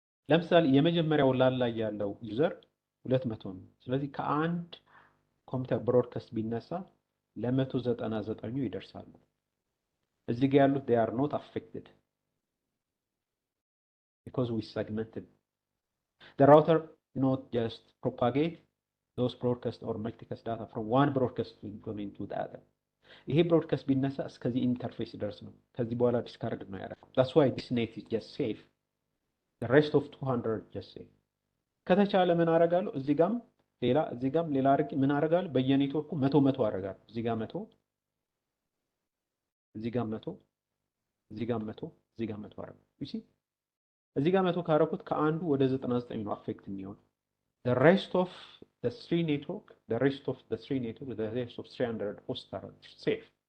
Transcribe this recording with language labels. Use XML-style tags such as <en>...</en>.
<am>ለምሳሌ የመጀመሪያው ላይ ያለው ዩዘር 200 ነው። ስለዚህ ከአንድ ኮምፒውተር ብሮድካስት ቢነሳ ለ199 ይደርሳሉ። እዚህ ጋር ያሉት</am> <en>they are not affected because we segmented. The router not just propagate those broadcast or multicast data from one broadcast domain to the other.</en> <am>ይሄ ብሮድካስት ቢነሳ እስከዚህ ኢንተርፌስ ድረስ ነው። ከዚህ በኋላ ዲስካርድ ነው ያደረገው።</am> <en>that's why this net is just safe. the rest of 200 just safe።</en> <am>ከተቻለ ምን አደርጋለሁ? እዚህ ጋም ሌላ አድርጌ ምን አደርጋለሁ? በየኔትወርኩ 100 አደርጋለሁ። እዚህ ጋር 100 እዚህ ጋር 100 እዚህ ጋር 100 እዚህ ጋር 100 አደርጋለሁ።</am> <en>you see</en> <am>እዚህ ጋር 100 ካደረኩት ከአንዱ ወደ 99 ነው አፌክት የሚሆነው።</am> <en>the rest of the three network the rest of 300 hosts are safe።</en>